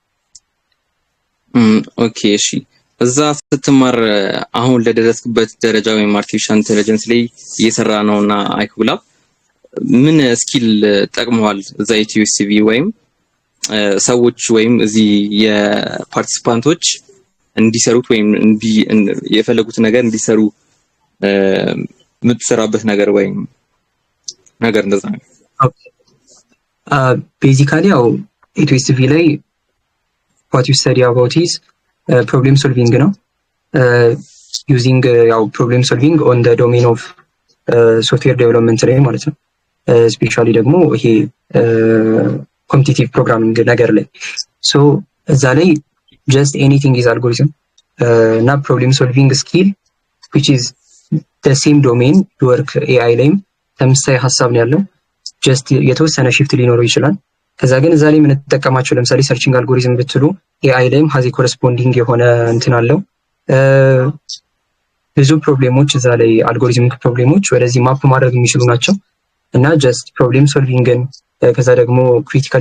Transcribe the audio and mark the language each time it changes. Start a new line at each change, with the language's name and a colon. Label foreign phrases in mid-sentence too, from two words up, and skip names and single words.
Amharic: ኦኬ እሺ። እዛ ስትማር አሁን ለደረስክበት ደረጃ ወይም
English: artificial intelligence
Amharic: ላይ እየሰራ ነውና አይኮግላብ ምን ስኪል ጠቅመዋል እዛ ኤችኤስሲቪ ወይም ሰዎች ወይም እዚህ የፓርቲሲፓንቶች እንዲሰሩት ወይም የፈለጉት ነገር እንዲሰሩ የምትሰራበት ነገር ወይም ነገር እንደዛ ነው?
English: ቤዚካሊ
Amharic: ያው ኤችኤስሲቪ ላይ
English: what you study about is problem solving ነው። using ያው problem solving on the domain of software development
Amharic: ላይ ማለት ነው። ስፔሻሊ ደግሞ ይሄ
English: competitive programming
Amharic: ነገር ላይ ሶ እዛ ላይ
English: just anything is algorithm
Amharic: እና
English: problem solving skill which is the same domain work AI
Amharic: ላይም ተመሳሳይ ሀሳብ ነው ያለው። just የተወሰነ shift ሊኖረው ይችላል። ከዛ ግን እዛ ላይ የምንጠቀማቸው ለምሳሌ
English: searching algorithm
Amharic: ብትሉ AI ላይም ሀዚ ኮረስፖንዲንግ የሆነ እንትን አለው። ብዙ ፕሮብሌሞች እዛ ላይ
English: algorithmic problems
Amharic: ወደዚህ ማፕ ማድረግ የሚችሉ ናቸው እና
English: just problem solving
Amharic: ከዛ ደግሞ ክሪቲካል